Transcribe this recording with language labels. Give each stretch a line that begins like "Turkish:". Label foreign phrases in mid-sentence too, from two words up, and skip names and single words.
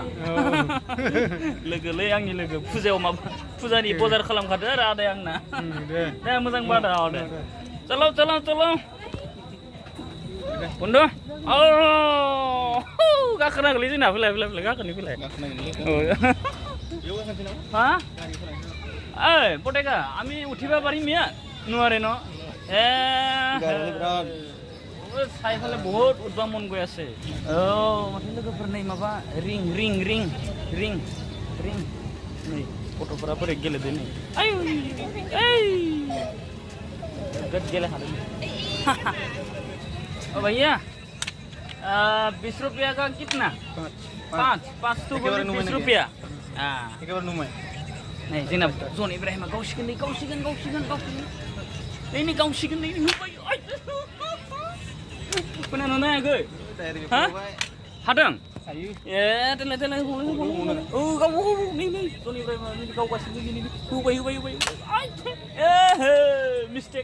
Bodo: लोगोलै आंनि लोगो फुजायाव माबा फुजानि बजार खालामखादो आरो आदाया आंना। दे मोजां बादा दे। चलो। बन्धु गाखोनांगौलै जोंना फैलाय गाखोनि
Assamese: হ্যাঁ এই পটেকা আমি উঠিব পাৰিম ইয়াত নোৱাৰে ন চাইফালে বহুত উঠবা মন গৈ আছে মাথো
Bodo: लोगोफोर नै माबा रिं नै गथ'फोरा बोरै गेलेदो नै गद गेले हादों
Hindi: ओ भैया 20 रुपया का कितना 5 तो 20 रुपया
Bodo: एकेबारे नुमाय नै जोंना जन इब्राहिमा गावसिगोन नै गावसिगोन नै होबाय खोनानो नायाखै हा हादों ए देलाय औ गाव नै जन इब्राहिमा गावगासिनो नै होबाय मिस्टेक